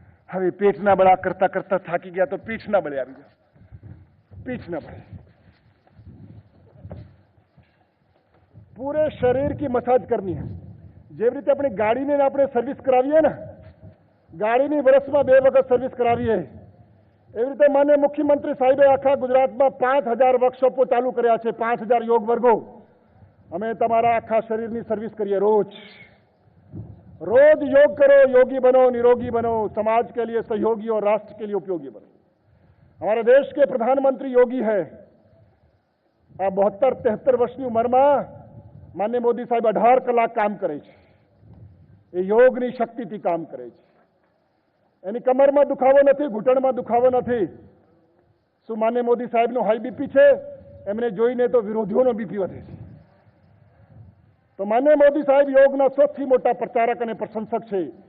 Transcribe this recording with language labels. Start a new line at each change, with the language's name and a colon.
Gujarati: હવે પેટના બળા કરતા કરતા થાકી ગયા તો પીઠના બળે આવી ગયા. पीछना पड़े.
Hindi: पूरे शरीर की मसाज करनी है.
Gujarati: જેવી રીતે આપણે ગાડીને આપણે સર્વિસ કરાવીએ ને, ગાડીની વર્ષમાં 2 વખત સર્વિસ કરાવીએ, એવી રીતે માન્ય મુખ્યમંત્રી સાહેબે આખા ગુજરાતમાં 5000 વર્કશોપો ચાલુ કર્યા છે. 5000 યોગ વર્ગો. અમે તમારા આખા શરીરની સર્વિસ કરીએ.
Hindi: રોજ रोज योग करो, योगी बनो, निरोगी बनो, समाज के लिए सहयोगी और राष्ट्र के लिए उपयोगी बनो. हमारे देश के प्रधानमंत्री योगी है.
Gujarati: आ 72-73 વર્ષની ઉંમરમાં માનनीय મોદી સાહેબ 18 કલાક કામ કરે છે. એ યોગની શક્તિથી કામ કરે છે. એની કમરમાં દુખાવો નથી, ઘૂંટણમાં દુખાવો નથી. શું માનनीय મોદી સાહેબનું હાઈ બીપી છે? એમને જોઈને તો વિરોધીઓનો બીપી વધે છે. તો માન્ય મોદી સાહેબ યોગના સૌથી મોટા પ્રચારક અને પ્રશંસક છે.